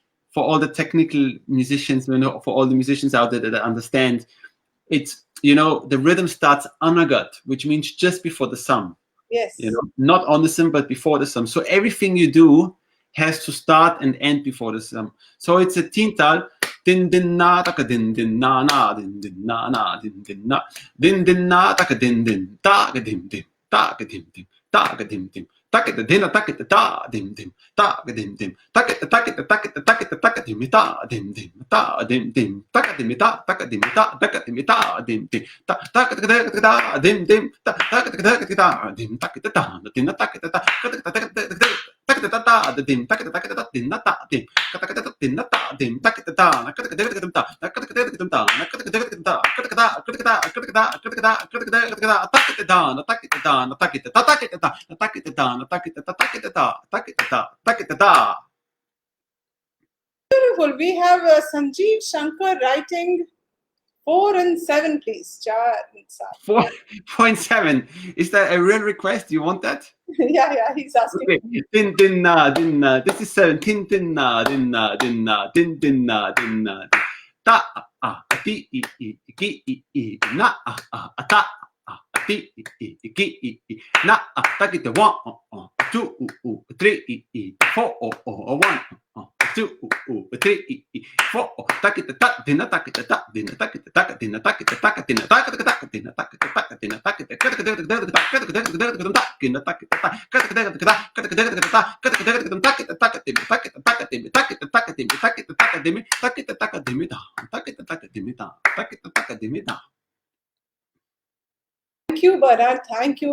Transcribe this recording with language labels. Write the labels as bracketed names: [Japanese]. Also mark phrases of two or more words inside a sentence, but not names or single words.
[English] And for all the technical musicians, for all the musicians out there that understand, it's, the rhythm starts anagat, which means just before the sum. Yes. Not on the sum, but before the sum. So everything you do has to start and end before the sum. So it's a tintal. Din din na taka din din na din din na din din na din din na taka din din taka dim dim taka dim dim taka dim dim taka da din taka da dim dim taka dim dim taka dim ta dim dim ta dim dim taka dim ta taka dim ta taka dim ta dim dim taka da dim dim taka da dim taka da din taka da taka da dim taka da din na ta dim taka da din na ta dim taka da Beautiful. We have Sanjeev Shankar writing 4 and 7, please. 4.7. Is that a real request? You want that? Yeah, he's asking. Okay. Din din na din na. This is 7. Din din na din na din na din din na din na. Ta ti I ki I na ta ti I ki I na ta ki 1 2 3 4 1 2 3 4 ta ki ta din ta ki ta din ta ki ta din ta ki ta ka din ta ka ta din ta ki ta ka din ta ki ta ka Thank you, Bernhard. Thank you.